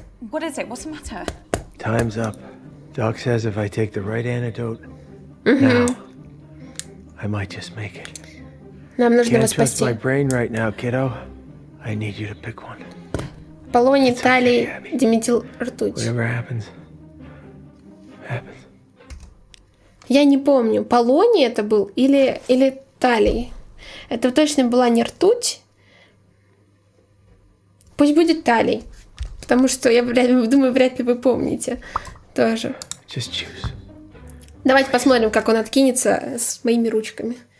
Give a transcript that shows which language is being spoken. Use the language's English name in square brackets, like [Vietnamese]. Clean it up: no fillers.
[English] What is it? What's the matter? Time's up. Doc says if I take the right antidote now, I might just make it. [Russian] Нам нужно его [English] Can't trust [Russian] спасти. [English] my brain right now, kiddo. I need you to pick one. [Russian] Полоний, талий, диметил, ртуть. [English] Whatever happens, happens. [Russian] Я не помню, полоний это был или талий. Это точно была не ртуть. Пусть будет талий. Потому что я думаю, вряд ли вы помните тоже. [English] Just choose. [Russian] Давайте посмотрим, как он откинется с моими ручками.